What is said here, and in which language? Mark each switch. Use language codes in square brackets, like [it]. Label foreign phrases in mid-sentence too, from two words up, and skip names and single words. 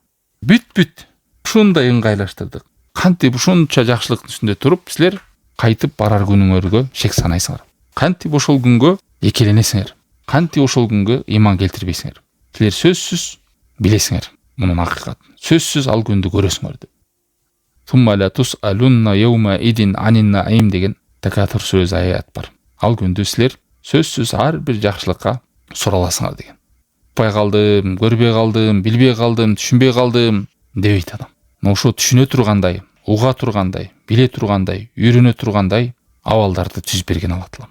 [ky] Бүт ушундай ыңгайлаштырдык. Кантип ушунча жакшылыктын үстүндө туруп, силер кайтып барар күнүңөргө шек санайсыңар. Кантип ошол күнгө экеленесиңер. Кантип ошол күнгө ыйман келтирбейсиңер. Силер сөзсүз билесиңер мунун акыйкатын. Сөзсүз ал күндү көрөсүңөр деп. [ar] ثم لتسألن يومئذ عن النعيم [ky] деген Такатур сүрөсү аят бар. Ал күндү силер сөзсүз ар бир жакшылыкка сураласыңар деген. Укпай калдым, көрбөй калдым, билбей калдым, түшүнбөй калдым дебейт адам. Ошо түшүнө тургандай, уга тургандай, биле тургандай, үйрөнө тургандай абалдарды түзүп берген Алла Таалам.